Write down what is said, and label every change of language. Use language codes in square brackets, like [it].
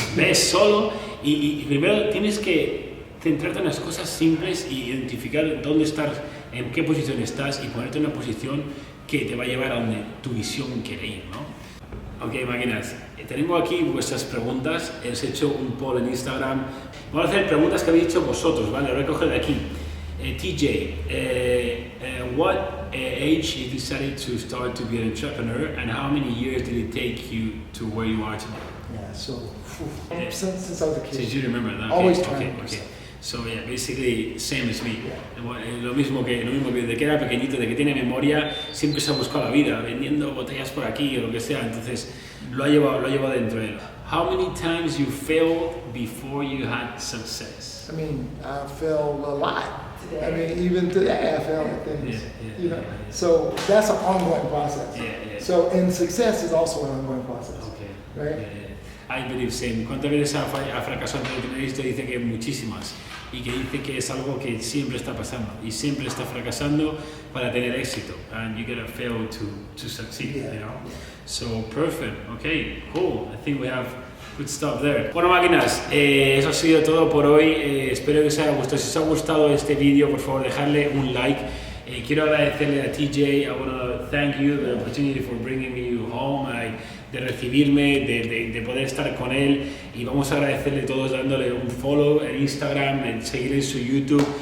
[es] Ves solo y primero tienes que centrarte en las cosas simples y identificar dónde estás, en qué posición estás y ponerte en una posición que te va a llevar a donde tu visión quiere ir, ¿no? Ok, máquinas, tengo aquí vuestras preguntas, os he hecho un poll en Instagram. Vamos a hacer preguntas que habéis hecho vosotros, ¿vale? Lo voy a coger de aquí. [en] TJ, what age you decided to start to be an entrepreneur, and how many years did it take you to where you are today? Yeah, so since I was a kid. Since you remember that. Always okay. So yeah, basically same as me. [es] Lo mismo que desde que era pequeñito, de que tiene memoria, siempre se ha buscado la vida, vendiendo botellas por aquí o lo que sea. Entonces lo ha llevado dentro de él. [en] How many times you failed before you had success? I mean, I failed a lot. I mean, even today I fail at things. You know, so that's an ongoing process. So, and success is also an ongoing process. Okay. Right? I believe same. [es] ¿Cuántas veces ha fracasado antes de tener esto? Dice que muchísimas. Y que dice que es algo que siempre está pasando y siempre está fracasando para tener éxito. [en] And you gotta fail to succeed, you know? So, perfect. Okay, cool. I think we have good stuff there. [es] Bueno, máquinas, eso ha sido todo por hoy. Espero que os haya gustado. Si os ha gustado este vídeo, por favor, dejadle un like. Quiero agradecerle a TJ. [en] I want to thank you the opportunity for bringing me home, [es] de recibirme, de poder estar con él, y vamos a agradecerle a todos dándole un follow en Instagram, en seguir en su YouTube.